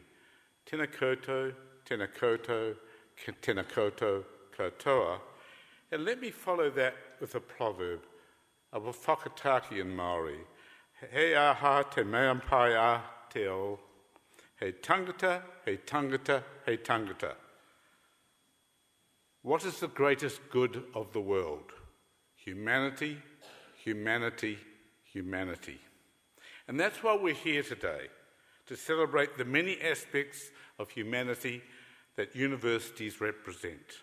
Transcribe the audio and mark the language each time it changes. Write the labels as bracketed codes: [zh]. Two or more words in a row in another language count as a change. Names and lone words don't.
[mi] Tēnā koutou, tēnā koutou, tēnā koutou katoa. [en] And let me follow that with a proverb, a whakataki in Maori. [mi] He aha te mea pai a te o. He tangata, he tangata, he tangata. [en] What is the greatest good of the world? Humanity, humanity, humanity. And that's why we're here today, to celebrate the many aspects of humanity that universities represent.